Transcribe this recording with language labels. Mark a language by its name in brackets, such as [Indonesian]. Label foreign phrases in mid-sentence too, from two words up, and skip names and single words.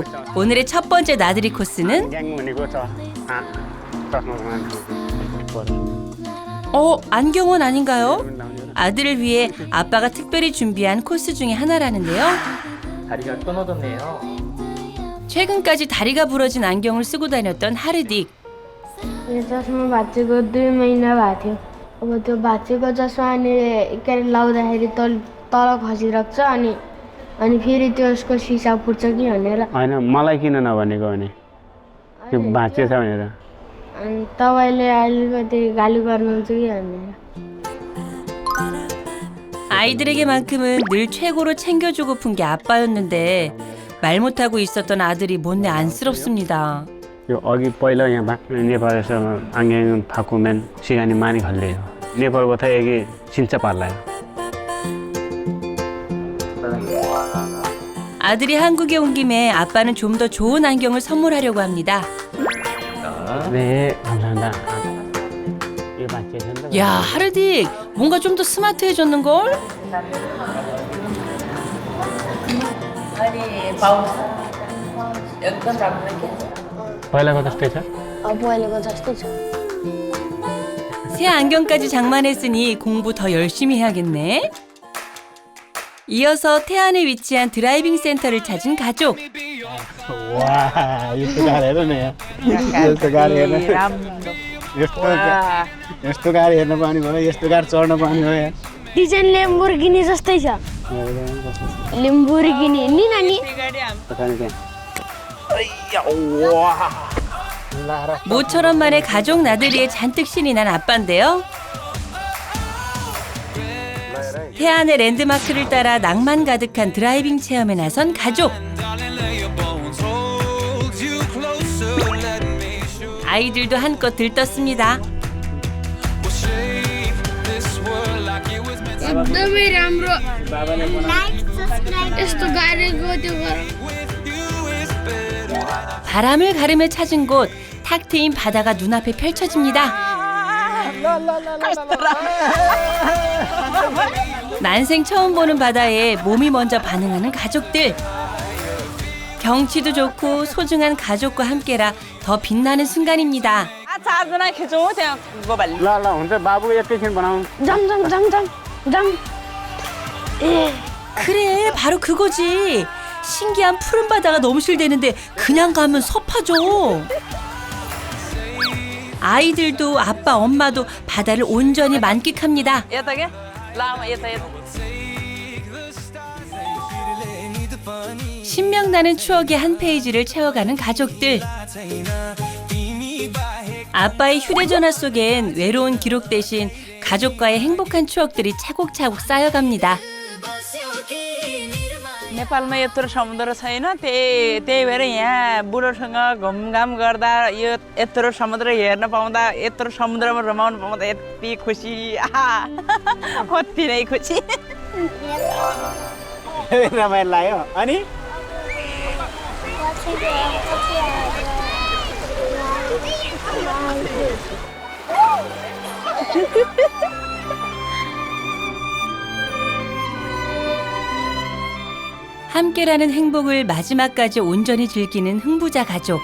[Korean] 오늘의 첫 번째 나들이 코스는 안경원 아닌가요? 아들을 위해 아빠가 특별히 준비한 코스 중에 하나라는데요. 다리가 끊어졌네요. 최근까지 다리가 부러진 안경을 쓰고 다녔던 하르딕. [Nepali] यो चस्मा भाँचेको 2 महिना भएको थियो अब त्यो भाँचेको चस्मा अनि के अरे लाउँदाखेरि तल खसिरहेको छ अनि फेरि त्यसको सिसा फुट्छ कि भनेर होइन मलाई किन नभनेको भने त्यो भाँचिएछ भनेर अनि तपाईँले अलिकति गाली गर्नुहुन्छ कि भनेर [Korean] 아이들에게만큼은 늘 최고로 챙겨주고픈 게 아빠였는데 말 못하고 있었던 아들이 못내 안쓰럽습니다. 여기 [Nepali] पहिला यहाँ [Korean] नेपाल에서 안경 바꾸면 시간이 많이 걸려요. 네팔보다 여기 진짜 빨라요. 아들이 한국에 온 김에 아빠는 좀 더 좋은 안경을 선물하려고 합니다. 네, 감사합니다. 일반 제시한다. 야, 하르딕 뭔가 좀 더 스마트해졌는걸? [Nepali] पहिलाको जस्तै छ? पहिलेको जस्तै छ [Korean] 새 안경까지 장만했으니 공부 더 열심히 해야겠네. 이어서 태안에 위치한 드라이빙 센터를 찾은 가족. 와, [Nepali] यस्तो गाडी हेर न यहाँ। यस्तो गाडी हेर्न। यस्तो गाडी हेर्न पाउने भयो, यस्तो गाडी चढ्न पाउने भयो यहाँ। डिजाइन लेम्बोर्गिनी जस्तै छ लेम्बोर्गिनी नि नानी [Korean] 모처럼 만에 가족 나들이에 잔뜩 신이 난 아빠인데요. 태안의 랜드마크를 따라 낭만 가득한 드라이빙 체험에 나선 가족. 아이들도 한껏 들떴습니다. [Nepali] एकदमै राम्रो यस्तो गाडीको त्यो [Korean] 바람을 가르며 찾은 곳, 탁 트인 바다가 눈앞에 펼쳐집니다. 난생 처음 보는 바다에 몸이 먼저 반응하는 가족들. 경치도 좋고 소중한 가족과 함께라 더 빛나는 순간입니다. [Nepali] ल ल हुन्छ बाबु एकैछिन बनाऊ। [Korean] 그래, 바로 그거지. 신기한 푸른 바다가 넘실대는데 그냥 가면 섭하죠. 아이들도 아빠, 엄마도 바다를 온전히 만끽합니다. 신명나는 추억의 한 페이지를 채워가는 가족들. 아빠의 휴대전화 속엔 외로운 기록 대신 가족과의 행복한 추억들이 차곡차곡 쌓여갑니다. [Nepali] नेपालमा यत्रो समुद्र छैन त्यही भएर यहाँ बुढोसँग घुमघाम गर्दा यो यत्रो समुद्र हेर्न पाउँदा यत्रो समुद्रमा रमाउन पाउँदा यति खुसी कति नै खुसी रमाइलो लाग्यो अनि [Korean] 함께라는 행복을 마지막까지 온전히 즐기는 흥부자 가족.